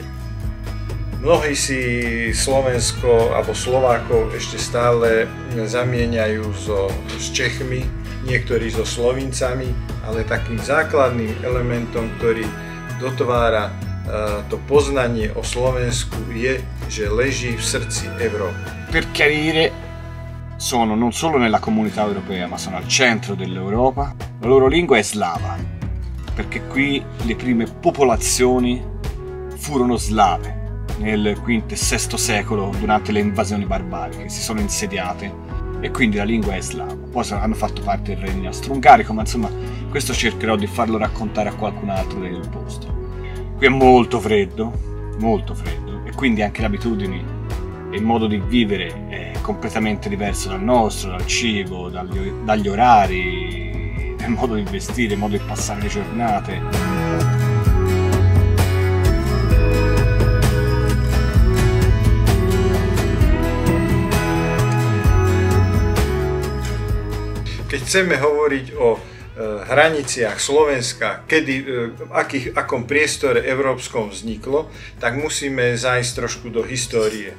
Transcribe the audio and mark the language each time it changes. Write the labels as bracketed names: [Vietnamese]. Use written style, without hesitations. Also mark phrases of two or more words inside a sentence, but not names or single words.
[Slovak] Mnohí si Slovensko alebo Slovákov ešte stále zamieňajú s Čechmi, niektorí so Slovincami, ale takým základným elementom, ktorý dotvára to poznanie o Slovensku je, že leží v srdci Európy. [Italian] Per chiarire, sono non solo nella comunità europea, ma sono al centro dell'Europa. La loro lingua è slava, perché qui le prime popolazioni furono slave nel V e VI secolo durante le invasioni barbariche, si sono insediate e quindi la lingua è slava. Poi hanno fatto parte del regno austro-ungarico, ma insomma questo cercherò di farlo raccontare a qualcun altro del posto. Qui è molto freddo e quindi anche le abitudini e il modo di vivere è completamente diverso dal nostro, dal cibo, dagli orari, il modo di vestire, il modo di passare le giornate. [Slovak] Keď chceme hovoriť o hraniciach Slovenska, akom priestore európskom vzniklo, tak musíme zájsť trošku do histórie.